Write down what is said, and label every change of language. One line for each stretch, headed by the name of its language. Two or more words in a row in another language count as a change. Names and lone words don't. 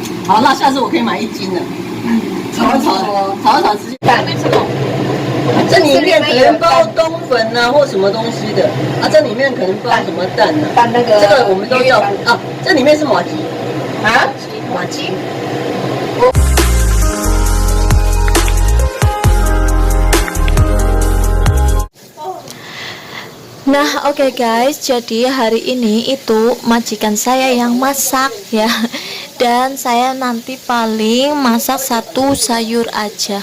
Chinese: 好，那下次我可以买1斤了。炒一炒，直接下面什么？这里面可能包冬粉啊，或什么东西的啊，这里面可能包什么蛋呢、蛋那个这个我们都叫啊，这里面是马吉啊，马吉。
Indonesian: Nah, oke guys, jadi hari ini itu majikan saya yang masak ya. Dan saya nanti paling masak satu sayur aja.